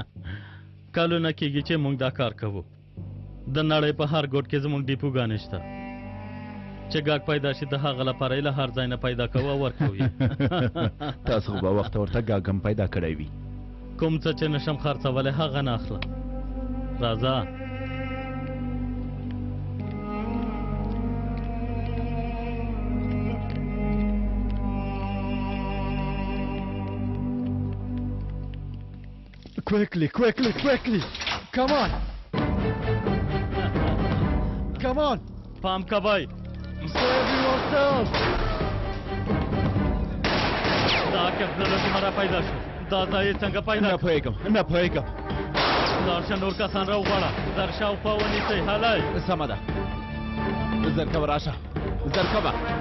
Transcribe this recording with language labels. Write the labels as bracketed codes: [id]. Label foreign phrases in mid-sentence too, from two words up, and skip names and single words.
[ps] کلونه کېږي چې موږ دا کار کوو. د نړۍ په هر ګوټ کې زموږ ډیپوګانې شته چې ګاګ پیدا شي د هغه لپاره یې له هر ځای نه پیدا کوو او ورکوو. تاسو خو به وخت ورته ګاګ هم پیدا کړی وي. کوم څه چې نشم خرڅولی هغه نه اخله. راځه [en] Quickly, quickly, quickly! Come on! Come on! [ps] پام کوئ! [en] Save yourself! [ps] دا کپسولو مرا پیدا شو. دا ځای څنګه پیدا؟ نه پوهېږم، نه پوهېږم. لاړ شه نور کسان راوغواړه، زر شاوخوا ونیسئ. هلی سمه ده، زرکوه راشه، زرکوه.